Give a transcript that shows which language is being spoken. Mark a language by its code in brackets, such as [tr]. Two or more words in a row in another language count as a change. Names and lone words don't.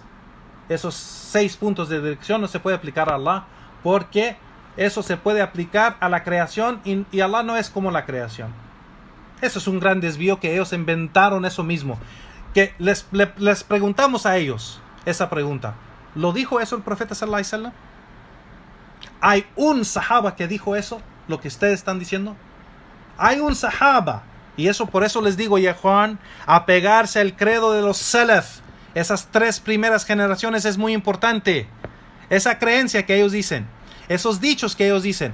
[es] Esos 6 puntos de dirección no se puede aplicar a Allah, porque eso se puede aplicar a la creación y Allah no es como la creación. Eso es un gran desvío, que ellos inventaron eso mismo. Que les preguntamos a ellos esa pregunta. ¿Lo dijo eso el profeta [ar] صلى الله عليه وسلم? [es] ¿Hay un sahaba que dijo eso? ¿Lo que ustedes están diciendo? Hay un sahaba. Y eso, por eso les digo, ya Juan, apegarse al credo de los salaf. Esas 3 primeras generaciones es muy importante. Esa creencia que ellos dicen. Esos dichos que ellos dicen.